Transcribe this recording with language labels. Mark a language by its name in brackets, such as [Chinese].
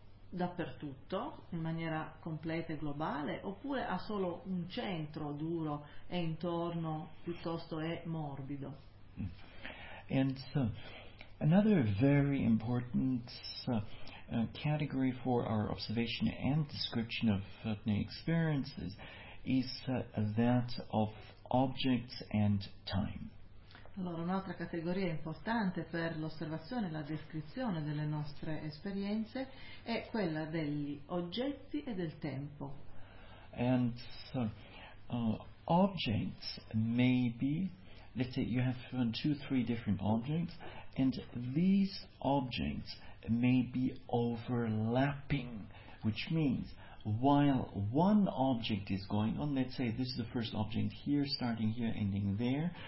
[Italian] dappertutto, in maniera completa e globale, oppure ha solo un centro duro e intorno piuttosto è morbido? [English] And so, another very important category for our observation and description of new experiences is that of objects and time. [Italian] Allora, un'altra categoria importante per l'osservazione e la descrizione delle nostre esperienze è quella degli oggetti e del tempo. [English] And so, objects may be, let's say you have two, three different objects, and these objects may be overlapping, which means while one object is going on, let's say this is the first object here, starting here, ending there.